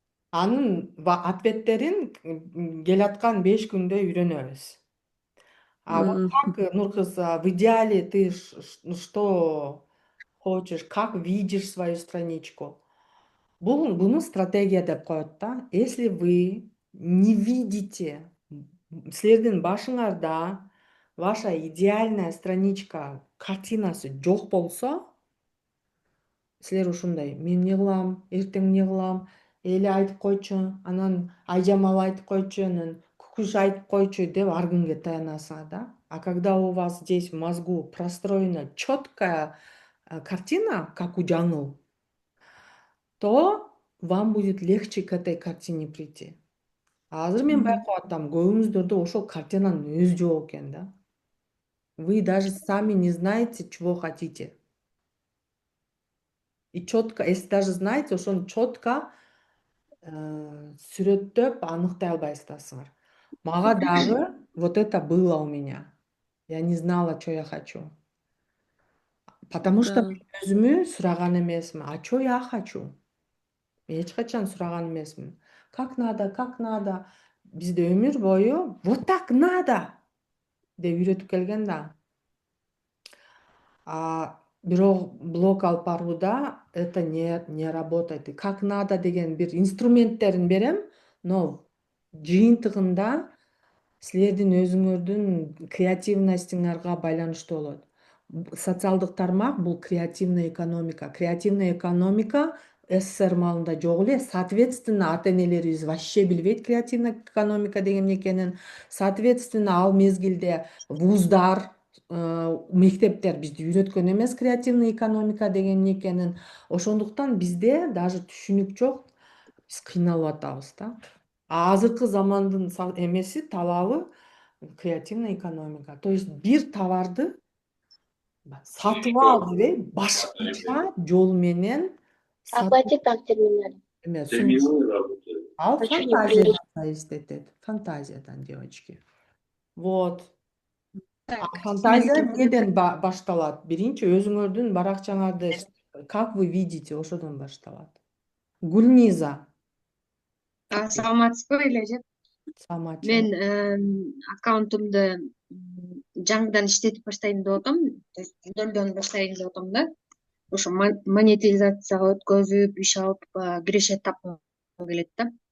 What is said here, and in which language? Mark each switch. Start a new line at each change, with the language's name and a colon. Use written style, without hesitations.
Kyrgyz: Анын ответтерин келаткан 5 күндө үйрөнөбүз.
Russian: А вот как, Нуркыз, в идеале ты что хочешь, как видишь свою страничку?
Kyrgyz: Буну стратегия деп коет да.
Russian: Если вы не видите,
Kyrgyz: силердин башыңарда
Russian: ваша идеальная страничка,
Kyrgyz: картинасы жок болсо, силер ушундай, мен эмне кылам, эртең эмне кылам, эли айтып койчу, анан айжамал айтып койчу, анан күкүш айтып койчу деп ар күнгө таянасыңар да.
Russian: А когда у вас здесь в мозгу простроена четкая картина, как у жаңыл, то вам будет легче к этой картине прийти.
Kyrgyz: Азыр мен байкап атам, көбүңүздөрдө ошол картинанын өзү жок экен да.
Russian: Вы даже сами не знаете, чего хотите. И четко, если даже знаете,
Kyrgyz: ошону четко сүрөттөп аныктай албайсыздар. Мага дагы
Russian: вот это было у меня. Я не знала, что я хочу. Потому что
Kyrgyz: мен өзүмө сураган эмесмин.
Russian: А что я хочу?
Kyrgyz: Мен эч качан сураган эмесмин.
Russian: Как надо, как надо.
Kyrgyz: Бизде өмүр бою
Russian: вот так надо
Kyrgyz: деп үйрөтүп келген да. Бирок блог алып барууда
Russian: это не работает.
Kyrgyz: Как надо деген бир инструменттерин берем, но жыйынтыгында силердин өзүңөрдүн креативностуңарга байланыштуу болот. Социалдык тармак бул креативная экономика. Креативная экономика СССР маалында жок эле. Соответственно, ата-энелерибиз вообще билбейт креативная экономика деген эмне экенин. Соответственно, ал мезгилде вуздар, мектептер бизди үйрөткөн эмес креативный экономика деген эмне экенин. Ошондуктан бизде даже түшүнүк жок. Биз кыйналып атабыз да. Азыркы замандын эмеси, талабы креативная экономика. То есть бир товарды сатып ал дебей, башкача жол менен
Russian: Оплати как терминал.
Kyrgyz: Ал фантазиядан зависит этет. Фантазиядан, девочки. Вот. Фантазия эмнеден башталат? Биринчи өзүңөрдүн баракчаңарды
Russian: Как вы видите, ошодон башталат.
Kyrgyz: Гүлниза, Саламатсызбы элежет. саламатчы. Мен аккаунтумду жаңыдан иштетип баштайын деп атам. Нөлдөн баштайын деп атам да. Ошо монетизацияга өткөзүп, иш алып киреше тапкым келет да.